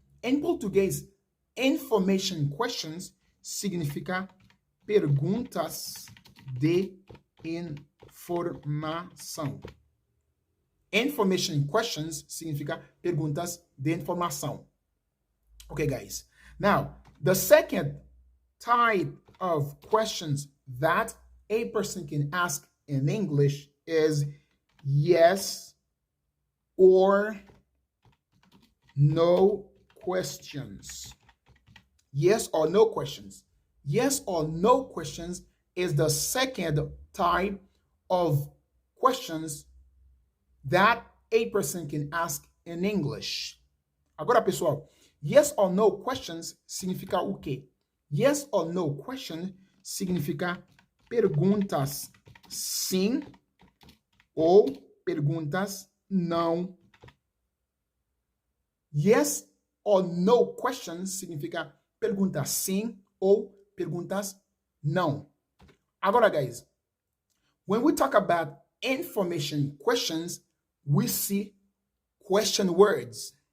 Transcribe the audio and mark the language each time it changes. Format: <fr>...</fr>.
<pt>Em português,</pt> <en>information questions</en> <pt>significa perguntas de informação.</pt> <en>Information questions</en> <pt>significa perguntas de informação.</pt> <en>Okay, guys. Now, the second type of questions that a person can ask in English is yes or no questions. Yes or no questions. Yes or no questions is the second type of questions that a person can ask in English.</en> <pt>Agora, pessoal,</pt> <en>yes or no questions</en> <pt>significa o quê?</pt> <en>Yes or no question</en> <pt>significa perguntas sim ou perguntas não.</pt> <en>Yes or no question</en> <pt>significa perguntas sim ou perguntas não. Agora,</pt> <en>guys, when we talk about information questions, we see question words.</en>